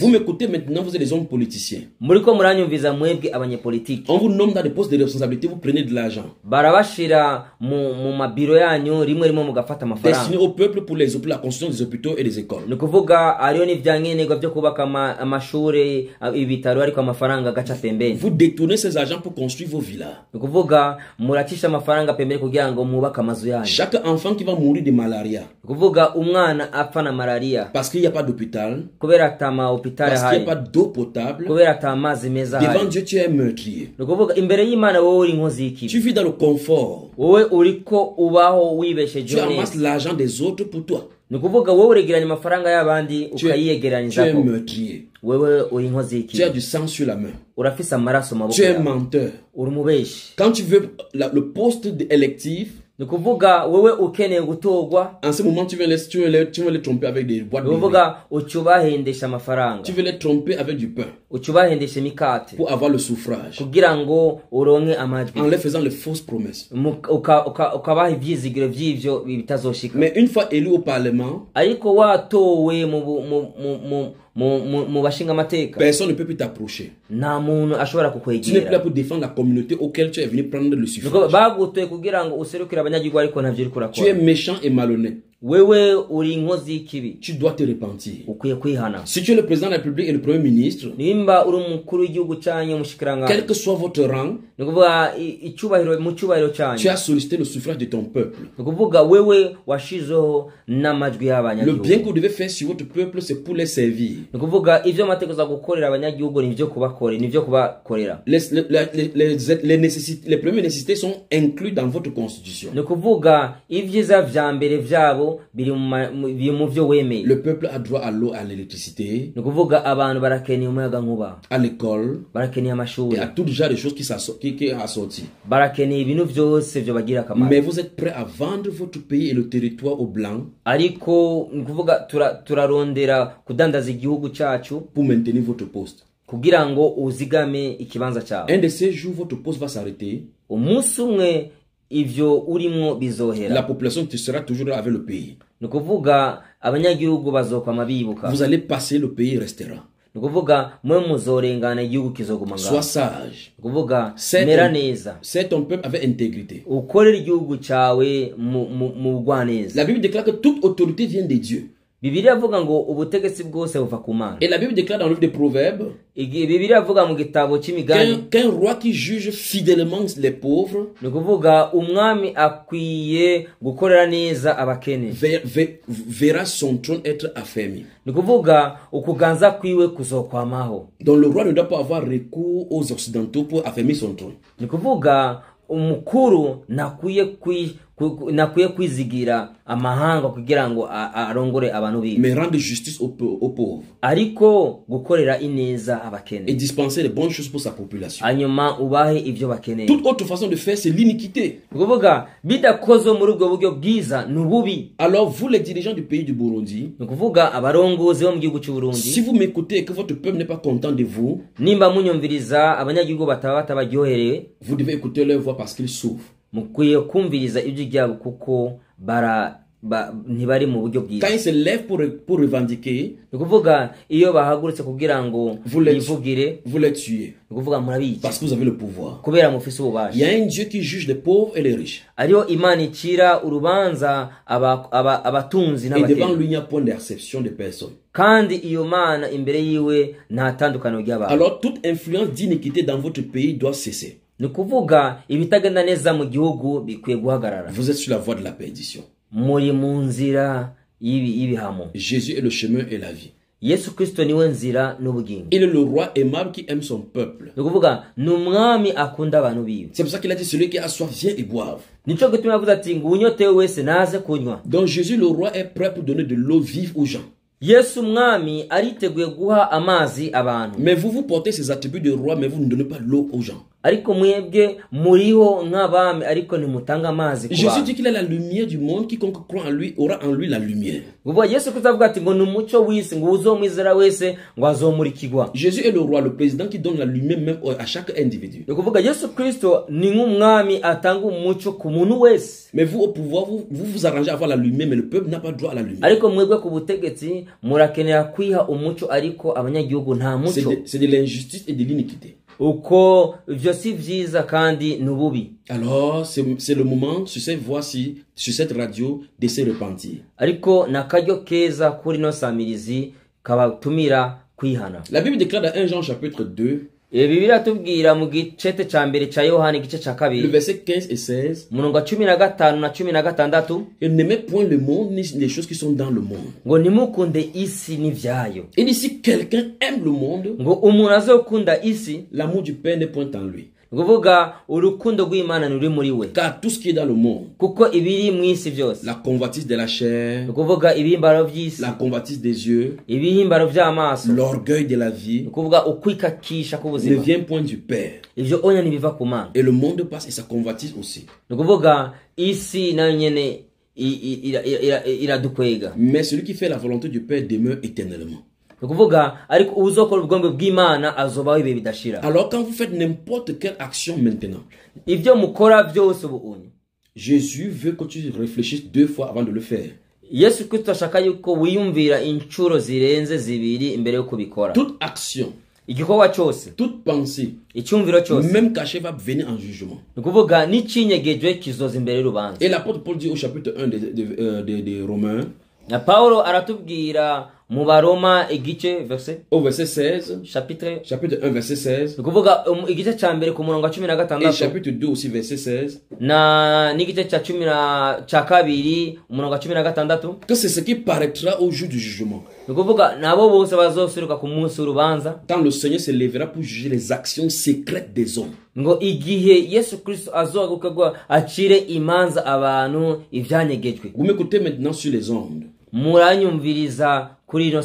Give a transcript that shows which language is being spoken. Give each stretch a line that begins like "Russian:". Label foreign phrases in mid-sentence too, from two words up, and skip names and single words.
French: Vous m'écoutez maintenant, vous êtes des hommes politiciens.
Rundi: Muriko muranyumviza mwebwe abanyepolitiki.
French: On vous nomme dans des postes de responsabilité, vous prenez de l'argent.
Rundi: Barabashira mu mabiro yanyu rimwe mugafata amafaranga.
French: Destiné au peuple pour la construction des hôpitaux et des écoles.
Rundi: Nikuvuga ariyo nivyankenerwa byo kubaka amashure ibitaro ariko amafaranga gacha pembeni.
French: Vous détournez ces argents pour construire vos villas.
Rundi: Nikuvuga muracisha amafaranga pembeni kugira ngo mubaka amazu yanyu.
French: Chaque enfant qui va mourir de malaria.
Rundi: Nikuvuga umwana apfa na malaria.
French: Parce qu'il n'y a pas d'hôpital.
Rundi: Kubera tama hôpital
French: parce qu'il n'y a pas d'eau potable.
Rundi: Kubera tamazi meza
French: devant Dieu tu es un meurtrier.
Rundi: Nikuvuga imbere y'Imana wowe uri inkozi y'ikibi.
French: Tu vis dans le confort.
Rundi: Wowe uriko ubaho wibesheje.
French: Tu amasses l'argent des autres pour toi.
Rundi: Nikuvuga wowe uregeranya amafaranga y'abandi ukayiyegeraniza ko.
French: Tu es meurtrier.
Rundi: Wewe uri inkozi y'ikibi.
French: Tu as du sang sur la main.
Rundi: Urafise amaraso maboko.
French: Tu es un menteur.
Rundi: Uri mubeshi.
French: Quand tu veux le poste électif,
Rundi: nikuvuga wewe ukeneye gutogwa,
French: en ce moment tu veux les tromper avec des boîtes de
Rundi: nikuvuga ucubahendesha amafaranga,
French: tu veux les tromper avec du pain,
Rundi: ucubahendesha mikate
French: pour avoir le suffrage,
Rundi: kugira ngo uronke amajwi,
French: en leur faisant les fausses promesses,
Rundi: ukabaha ivyizigiro vy'ivyo bitazoshika.
French: Mais une fois élu au parlement,
Rundi: ariko watowe mu bashinga amateka,
French: personne ne peut plus t'approcher.
Rundi: Nta muntu ashobora
French: Tu n'es plus
Rundi: kukwegera.
French: là pour défendre la communauté auquel tu es venu prendre le suffrage.
Rundi: Bagutoye kugira ngo userukire abanyagihugu ariko ntavyo uri
French: Tu es
Rundi: kurakora.
French: méchant et malhonnête.
Rundi: Wewe uri inkozi y'ikibi.
French: Tu dois te repentir.
Rundi: Ukwiye kwihana.
French: Si tu es le président de la République et le premier ministre,
Rundi: nimba uri umukuru w'igihugu cyanyu umushikiranganje,
French: quel que soit votre rang,
Rundi: nikuvuga icubahiro mu cubahiro cyanyu,
French: tu as sollicité le suffrage de ton peuple.
Rundi: nikuvuga wewe washizeho n'amajwi
French: Le
Rundi: y'abanyagihugu.
French: bien que vous devez faire sur votre peuple, c'est pour les servir.
Rundi: nikuvuga ivyo amategeko gukorera abanyagihugu nivyo kubakorera.
French: Les premières nécessités sont incluses dans votre constitution.
Rundi: nikuvuga ivyiza vya mbere vyabo biri mu vyo wemeye.
French: Le peuple a droit à l'eau, à l'électricité,
Rundi: nikuvuga abantu barakeneye umuyaga nkuba,
French: à l'école,
Rundi: barakeneye
French: et
Rundi: amashuri,
French: à tout genre de choses qui est assorti.
Rundi: barakeneye ibintu vyose vyo bagira akamaro.
French: Mais vous êtes prêt à vendre votre pays et le territoire aux blancs
Rundi: ariko nikuvuga turarondera kudandaza igihugu cyacu
French: pour maintenir votre poste.
Rundi: kugira ngo uzigame ikibanza cyawe.
French: Un de ces jours, votre poste va s'arrêter.
Rundi: umunsi umwe ivyo urimwo
French: La
Rundi: bizohera.
French: population sera toujours avec le pays.
Rundi: nikuvuga abanyagihugu bazokwama bibuka.
French: Vous allez passer, le pays restera.
Rundi: nikuvuga mwe muzorengana igihugu kizoguma ngaho.
French: Sois sage.
Rundi: nikuvuga mera neza.
French: C'est ton peuple avec intégrité.
Rundi: ukorera igihugu cyawe mu bugwaneza.
French: La Bible déclare que toute autorité vient de Dieu.
Rundi: Bibiliya avuga ngo ubutegetsi bwose buva ku Mana.
French: Et la Bible déclare dans le livre des Proverbes
Rundi: Bibiliya avuga mu gitabo cy'imigani
French: qu'un roi qui juge fidèlement les pauvres
Rundi: nikuvuga umwami akwiye gukorera neza abakene.
French: verra son trône être affermi.
Rundi: nikuvuga ukuganza kwiwe kuzokwamaho.
French: Donc le roi ne doit pas avoir recours aux occidentaux pour affermir son trône.
Rundi: nikuvuga umukuru nakwiye kwizigira amahanga kugira ngo arongore abantu biwe.
French: Mais rendre justice aux pauvres.
Rundi: ariko gukorera ineza abakene.
French: Et dispenser les bonnes choses pour sa population.
Rundi: hanyuma ubahe ivyo bakeneye.
French: Toute autre façon de faire, c'est l'iniquité.
Rundi: nikuvuga bidakozwe muri ubwo buryo bwiza nububi.
French: Alors vous les dirigeants du pays du Burundi,
Rundi: nikuvuga abarongozi bo mu gihugu cy'u Burundi,
French: si vous m'écoutez et que votre peuple n'est pas content de vous,
Rundi: nimba munyumviriza abanyagihugu batabaryoherewe,
French: vous devez écouter leur voix parce qu'ils souffrent.
Rundi: mukwiye kumviriza ibyo byabo kuko ntibari mu buryo bwiza.
French: Quand ils se lèvent pour revendiquer,
Rundi: nikuvuga iyo bahagurutse kugira ngo yivugire,
French: vous les tuez.
Rundi: nikuvuga murabizi
French: Parce que vous avez le pouvoir.
Rundi: kubera mufise
French: Il y
Rundi: ububasha.
French: a un Dieu qui juge les pauvres et les riches.
Rundi: ariyo Imana icira urubanza abatunzi
French: Et devant
Rundi: n'abakene,
French: lui, il n'y a point d'acception de personne.
Rundi: kandi iyo Mana imbere yiwe nta tandukano ry'abantu.
French: Alors toute influence d'iniquité dans votre pays doit cesser.
Rundi: nikuvuga ibitagenda neza mu gihugu bikwiye guhagarara.
French: Vous êtes sur la voie de la perdition.
Rundi: muri mu nzira y'ibihamo.
French: Jésus est le chemin et la vie.
Rundi: Yesu Kristo niwe nzira n'ubugingo.
French: Il est le roi aimable qui aime son peuple.
Rundi: nikuvuga ni umwami akunda abantu biwe.
French: C'est pour ça qu'il a dit celui qui a soif vient et boive.
Rundi: nico gituma yavuze ati ngo unyotewe wese naze kunywa.
French: Donc Jésus le roi est prêt pour donner de l'eau vive aux gens.
Rundi: Yesu umwami ariteguye guha amazi abantu.
French: Mais vous portez ces attributs de roi, mais vous ne donnez pas l'eau aux gens.
Rundi: ariko mwebwe muriho nk'abami ariko ntimutanga amazi ku
French: Jésus
Rundi: bantu.
French: dit qu'il est la lumière du monde, quiconque croit en lui aura en lui la lumière.
Rundi: Ubwo Yesu Kristo avuga ati ngo ni umucyo w'isi ngo uzomwizera wese ngo azomurikirwa.
French: Jésus est le roi, le président qui donne la lumière même à chaque individu.
Rundi: Ni ukuvuga Yesu Kristo ni nk'umwami atanga umucyo ku muntu wese.
French: Mais vous au pouvoir, vous arrangez à avoir la lumière, mais le peuple n'a pas droit à la lumière.
Rundi: Ariko mwebwe ku butegetsi murakenera kwiha umucyo ariko abanyagihugu nta mucyo.
French: C'est de l'injustice et de l'iniquité.
Rundi: Uko ivyo si vyiza kandi nububi.
French: Alors, c'est le moment, sur cette voie-ci, sur cette radio, de se repentir.
Rundi: Ariko nakaryo keza kuri no samirizi kabatumira kwihana.
French: La Bible déclare dans 1 Jean chapitre 2,
Rundi: Bibiliya tubwira mu gicete ca mbere ca Yohana igice ca
French: le
Rundi: kabiri
French: verset 15 et 16,
Rundi: murongo wa 15 na 16
French: et n'aimez point le monde ni les choses qui sont dans le monde.
Rundi: ngo ntimukunde isi n'ivyayo.
French: Et dit, si quelqu'un aime le monde,
Rundi: Ngo umuntu azokunda isi
French: l'amour du Père n'est point en lui.
Rundi: nguvuga urukundo rw'Imana nuri muri we.
French: Car tout ce qui est dans le monde,
Rundi: Kuko ibiri mwisi byose.
French: la convoitise de la chair,
Rundi: Ukuvuga ibihimbaro vy'isi,
French: la convoitise des yeux,
Rundi: ibihimbaro vy'amaso,
French: l'orgueil de la vie,
Rundi: ukuvuga ukwikakisha
French: ne
Rundi: k'ubuzima.
French: vient point du Père.
Rundi: Ivyo onya ntibiva ku Mana.
French: Et le monde passe et sa convoitise aussi.
Rundi: Ukuvuga isi nayo nyene iradukwega.
French: Mais celui qui fait la volonté du Père demeure éternellement.
Rundi: Ukuvuga ariko uzokora ubwombe bw'Imana azobaho ibe bidashira.
French: Alors quand vous faites n'importe quelle action maintenant,
Rundi: Ivyo mukora byose ubunye.
French: Jésus veut que tu réfléchisses 2 fois avant de le faire.
Rundi: Yesu Kristo ashaka yuko wiyumvira incuro zirenze zibiri imbere yo kubikora.
French: Toute action,
Rundi: Igikorwa cyose,
French: toute pensée,
Rundi: icyumviro cyose,
French: même cachée, va venir en jugement.
Rundi: ukuvuga n'ikinyegejwe kizoza imbere y'urubanza.
French: Et l'apôtre Paul dit au chapitre 1 des Romains,
Rundi: Na Paulo aratubwira mu Baroma igice verset
French: au verset 16, chapitre 1 verset 16,
Rundi: ukuvuga igice ca mbere ku murongo wa
French: et
Rundi: 16
French: chapitre 2 aussi verset 16,
Rundi: na n'igice ca kabiri umurongo wa 16
French: que c'est ce qui paraîtra au jour du jugement.
Rundi: ukuvuga nabo bose bazosuruka ku munsi w'urubanza
French: Quand le Seigneur se lèvera pour juger les actions secrètes des hommes.
Rundi: ngo igihe Yesu Kristo azogaruka acire imanza abantu ivyanyegejwe.
French: Vous m'écoutez maintenant sur les ondes.
Rundi: Muranyumviriza kuri ino